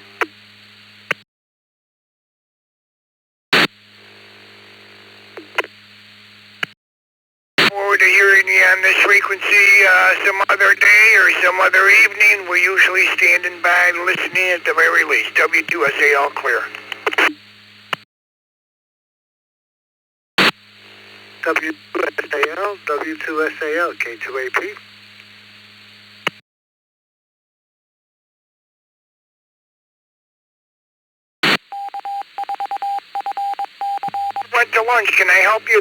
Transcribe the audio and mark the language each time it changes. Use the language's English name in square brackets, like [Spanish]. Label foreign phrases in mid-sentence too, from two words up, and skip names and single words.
[English] Forward to hearing you on this frequency some other day or some other evening. We're usually standing by listening at the very least. W2SA all clear. W2SAL, W2SAL, K2AP. Went to lunch. Can I help you?